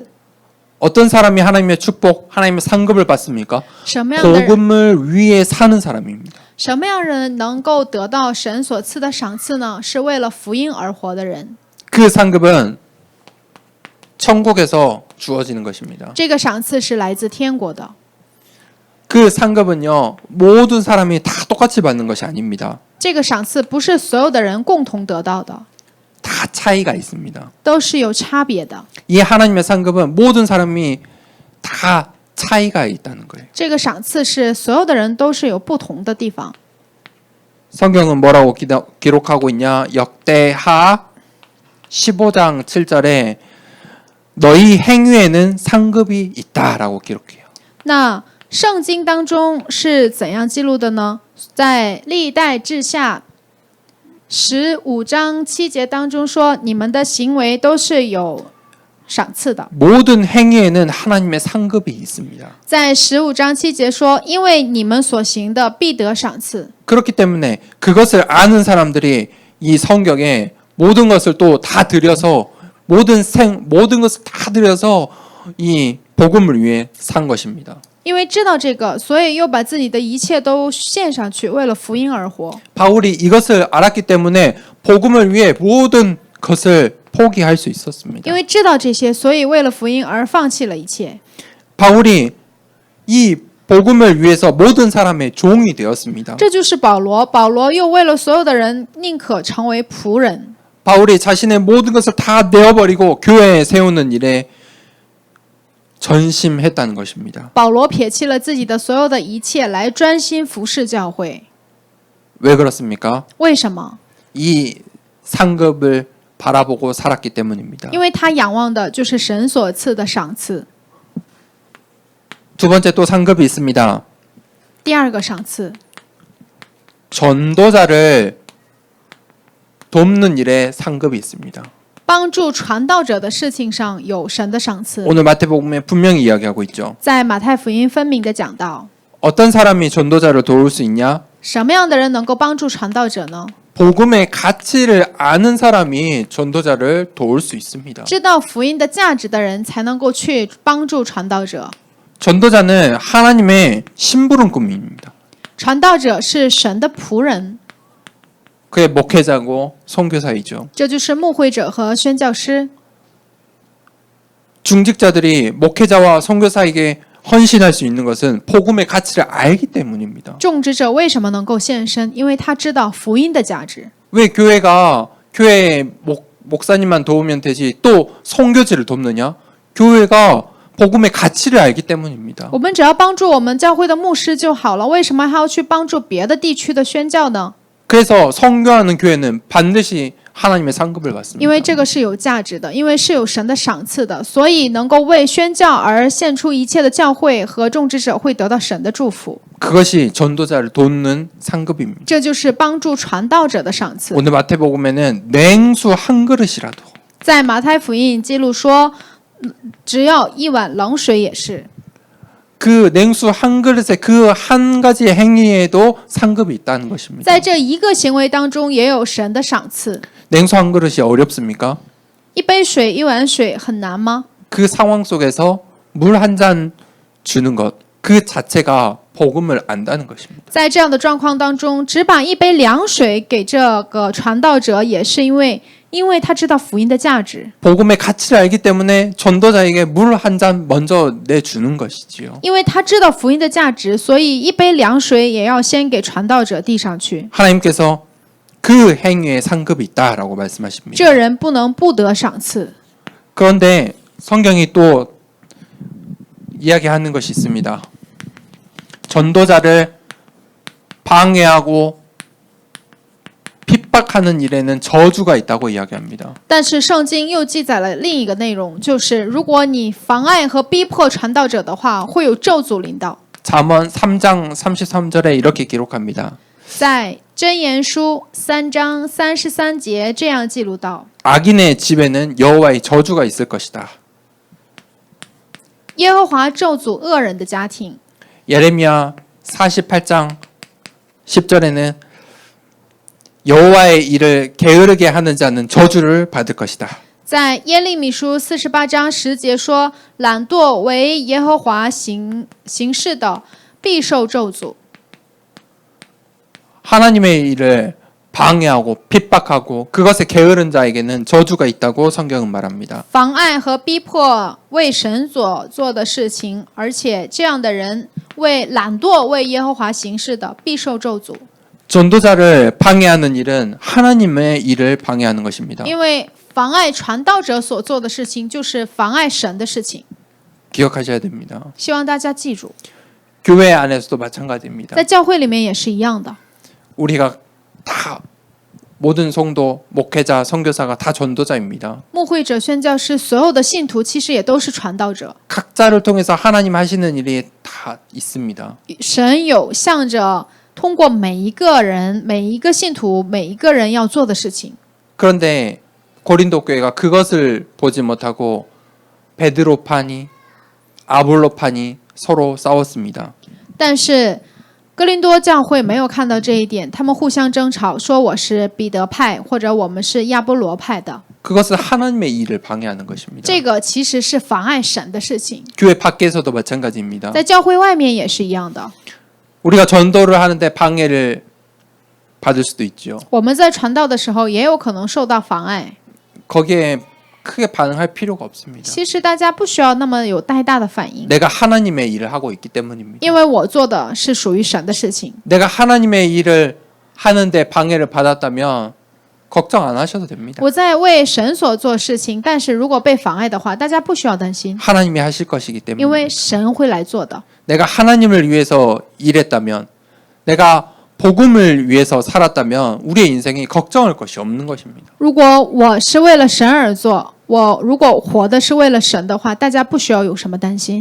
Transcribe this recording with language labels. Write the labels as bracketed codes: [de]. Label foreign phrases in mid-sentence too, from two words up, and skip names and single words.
[ko] 어떤 사람이 하나님의 축복, 하나님의 상급을 받습니까? [zh] 什么样的人？ [ko] 복음을 위해 사는 사람입니다. [zh] 什么样人能够得到神所赐的赏赐呢？是为了福音而活的人。 [ko] 그 상급은 천국에서 주어지는 것입니다. [zh] 这个赏赐是来自天国的。 [ko] 그 상급은요, 모든 사람이 다 똑같이 받는 것이 아닙니다. [zh] 这个赏赐不是所有的人共同得到的， [ko] 다 차이가 있습니다. [zh] 都是有差别的。 [ko] 이 하나님의 상급은 모든 사람이 다 차이가 있다는 거예요. [zh] 这个赏赐是所有的人都是有不同的地方。 [ko] 성경은 뭐라고 기록하고 있냐? 역대하 15장 7절에 너희 행위에는 상급이 있다라고 기록해요. [zh] 那圣经当中是怎样记录的呢？在历代志下15章7节当中说，你们的行为都是有赏赐的。 [ko] 모든 행위에는 하나님의 상급이 있습니다. [zh] 在15章7节说，因为你们所行的必得赏赐。 [ko] 그렇기 때문에 그것을 아는 사람들이 이 성경에 모든 것을 또 다 들여서 모든 것을 다 들여서 이 복음을 위해 산 것입니다. [zh] 因为知道这个，所以又把自己的一切都献上去，为了福音而活。 [ko] 바울이 이것을 알았기 때문에 복음을 위해 모든 것을 포기할 수 있었습니다. [zh] 因为知道这些，所以为了福音而放弃了一切。 [ko] 바울이 이 복음을 위해서 모든 사람의 종이 되었습니다. [zh] 这就是保罗，保罗又为了所有的人，宁可成为仆人。 [ko] 바울이 자신의 모든 것을 다 내어버리고 교회에 세우는 일에 전심했다는 것입니다. [zh] 保罗撇弃了自己的所有的一切，来专心服侍教会。 [ko] 왜 그렇습니까? [zh] 为什么？ [ko] 이 상급을 바라보고 살았기 때문입니다. [zh] 因为他仰望的就是神所赐的赏赐。 [ko] 두 번째 또 상급이 있습니다. [zh] 第二个赏赐， [ko] 전도자를 돕는 일에 상급이 있습니다. [zh] 帮助传道者的事情上有神的赏赐。 [ko] 오늘 마태복음에 분명히 이야기하고 있죠. [zh] 在马太福音分明的讲到， [ko] 어떤 사람이 전도자를 도울 수 있냐? [zh] 什么样的人能够帮助传道者呢？ [ko] 복음의 가치를 아는 사람이 전도자를 도울 수 있습니다. [zh] 知道福音的价值的人才能够去帮助传道者。 [ko] 전도자는 하나님의 심부름꾼입니다. [zh] 传道者是神的仆人， [ko] 그의 목회자고 선교사이죠. [zh] 这就是牧会者和宣教师。 [ko] 중직자들이 목회자와 선교사에게 헌신할 수 있는 것은 복음의 가치를 알기 때문입니다. [zh] 种植者为什么能够献身？因为他知道福音的价值。 [ko] 왜 교회가 교회 목사님만 도우면 되지 또 선교지를 돕느냐? 교회가 복음의 가치를 알기 때문입니다. [zh] 我们只要帮助我们教会的牧师就好了，为什么还要去帮助别的地区的宣教呢？ [ko] 그래서 선교하는 교회는 반드시 하나님의 상급을 받습니다. [zh] 因为这个是有价值的，因为是有神的赏赐的，所以能够为宣教而献出一切的教会和种植者会得到神的祝福。 [ko] 그것이 전도자를 돕는 상급입니다. [zh] 这就是帮助传道者的赏赐。 [ko] 오늘 마태복음에는 냉수 한 그릇이라도 [zh] 在马太福音记录说，只要一碗冷水也是。 [ko] 그 냉수 한 그릇에 그 한 가지 행위에도 상급이 있다는 것입니다. [zh] 在这一个行为当中，也有神的赏赐。 [ko] 냉수 한 그릇이 어렵습니까? [zh] 一杯水，一碗水很难吗？ [ko] 그 상황 속에서 물 한 잔 주는 것, 그 자체가 복음을 안다는 것입니다. [zh] 在这样的状况当中，只把一杯凉水给这个传道者，也是因为他知道福音的价值， [ko] 복음의 가치를 알기 때문에 전도자에게 물 한 잔 먼저 내주는 것이지요. [zh] 因为他知道福音的价值，所以一杯凉水也要先给传道者递上去。 [ko] 하나님께서 그 행위에 상급이 있다라고 말씀하십니다. [zh] 这人不能不得赏赐。 [ko] 그런데 성경이 또 이야기하는 것이 있습니다. 전도자를 방해하고 핍박하는 일에는 저주가 있다고 이야기합니다. [zh] 但是圣经又记载了另一个内容，就是如果你妨碍和逼迫传道者的话，会有咒诅临到。 [ko] 잠언 3장 33절에 이렇게 기록합니다. [zh] 在箴言书3章33节这样记录到： [ko] 악인의 집에는 여호와의 저주가 있을 것이다. [zh] 耶和华咒诅恶人的家庭。 [ko] 예레미야 48장 10절에는 여호와의 일을 게으르게 하는 자는 저주를 받을 것이다. [zh] 在耶利米书48章10节说：“懒惰为耶和华行事的，必受咒诅。” [ko] 하나님의 일을 방해하고 핍박하고 그것에 게으른 자에게는 저주가 있다고 성경은 말합니다. [zh] 妨碍和逼迫为神所做的事情，而且这样的人为懒惰为耶和华行事的，必受咒诅。 [ko] 전도자를 방해하는 일은 하나님의 일을 방해하는 것입니다. [zh] 因为妨碍传道者所做的事情，就是妨碍神的事情。 [ko] 기억하셔야 됩니다. [zh] 希望大家记住， [ko] 교회 안에서도 마찬가지입니다. [zh] 在教会里面也是一样的。 [ko] 우리가 다 모든 성도, 목회자, 선교사가 다 전도자입니다. [zh] 牧会者、宣教师，所有的信徒其实也都是传道者。 [ko] 각자를 통해서 하나님 하시는 일이 다 있습니다. [zh] 神有向着通过每一个人、每一个信徒、每一个人要做的事情。 [ko] 그런데 고린도 교회가 그것을 보지 못하고 베드로파니, 아볼로파니 서로 싸웠습니다. [zh] 但是哥林多教会没有看到这一点，他们互相争吵，说我是彼得派，或者我们是亚波罗派的。 [ko] 그것은 하나님의 일을 방해하는 것입니다. [zh] 这个其实是妨碍神的事情， [ko] 교회 밖에서도 마찬가지입니다. [zh] 在教会外面也是一样的。 [ko] 우리가 전도를 하는데 방해를 받을 수도 있죠. [zh] 我们在传道的时候，也有可能受到妨碍。 [ko] 거기에 크게 반응할 필요가 없습니다. [zh] 其实大家不需要那么有太大的反应， [ko] 내가 하나님의 일을 하고 있기 때문입니다. [zh] 因为我做的是属于神的事情。 [ko] 내가 하나님의 일을 하는데 방해를 받았다면 걱정 안 하셔도 됩니다. [zh] 我在为神所做事情，但是如果被妨碍的话，大家不需要担心， [ko] 하나님이 하실 것이기 [zh] 因 [ko] 때문에 [zh] 为神会来做的。 [ko] 내가 하나님을 위해서 일했다면 내가 복음을 위해서 살았다면 우리의 인생이 걱정할 것이 없는 것입니다. [zh] 如果我是为了神而做，我如果活的是为了神的话，大家不需要有什么担心，